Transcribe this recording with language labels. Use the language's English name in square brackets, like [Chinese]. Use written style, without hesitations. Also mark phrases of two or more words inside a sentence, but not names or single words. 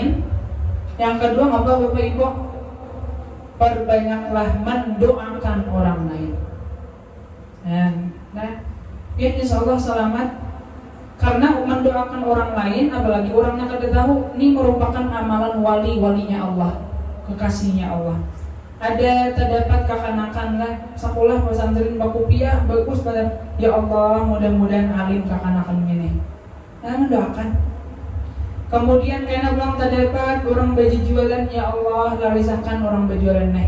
[Indonesian] Yang kedua apa Bapak Ibu? Perbanyaklah mendoakan orang lain. Nah, ya [Arabic] إن شاء الله [Indonesian] selamat. Karena mendoakan orang lain, apalagi orang yang kada tahu, ini merupakan amalan walinya Allah, kekasihnya Allah. [Banjar] Ada terdapat kakanakan lah, sekolah pesantren bakupiah bagus banget. Ya Allah, mudah-mudahan alim kakanakan ini. [Indonesian] Nah, mendoakan. [Banjar] Kemudian karena bilang terdapat orang baju jualan, ya Allah larisakan orang berjualan nih.